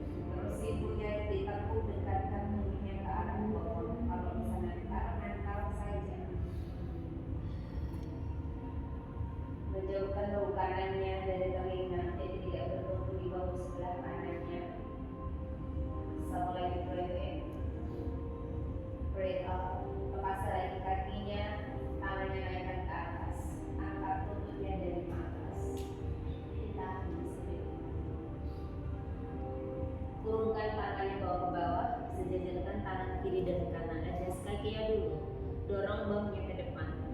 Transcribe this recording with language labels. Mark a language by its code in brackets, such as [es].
[id] Terus sikunya ditekuk, dekatkan mulutnya ke arah bawah. Kalau bisa mental saja. Menjauhkan bahu kanannya dari telinga, jadi tidak bertumpu di bahu sebelah kanannya. Satu lagi, [en] breathe in, breathe out. [id] Lepas lagi kakinya, tangannya naikkan ke atas. Angkat lututnya dari atas. Ditahan di sini. Turunkan tangannya bawa ke bawah. Sejajarkan tangan kiri dan kanan. Adjust kakinya dulu. Dorong bahunya ke depan.